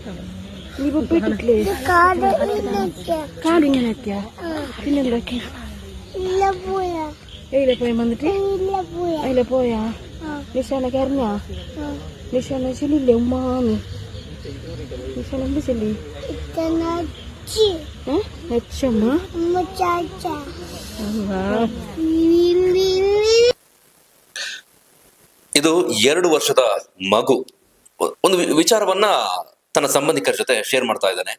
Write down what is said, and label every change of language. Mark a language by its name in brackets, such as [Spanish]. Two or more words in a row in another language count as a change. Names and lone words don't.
[Malayalam] കാലിങ്ങനെ ആക്കിയ? പിന്നെന്താക്കി? എയിലെ പോയ വന്നിട്ട് അതിലെ പോയാ? നിശാന കരഞ്ഞാ? നിശാന ചെല്ലില്ലേ ഉമ്മാന്ന്? നിശാന എന്ത് ചെല്ലി? [Kannada] ಇದು 2 ವರ್ಷದ ಮಗು ಒಂದು ವಿಚಾರವನ್ನ ತನ್ನ ಸಂಬಂಧಿಕರ ಜೊತೆ ಶೇರ್ ಮಾಡ್ತಾ ಇದ್ದಾನೆ.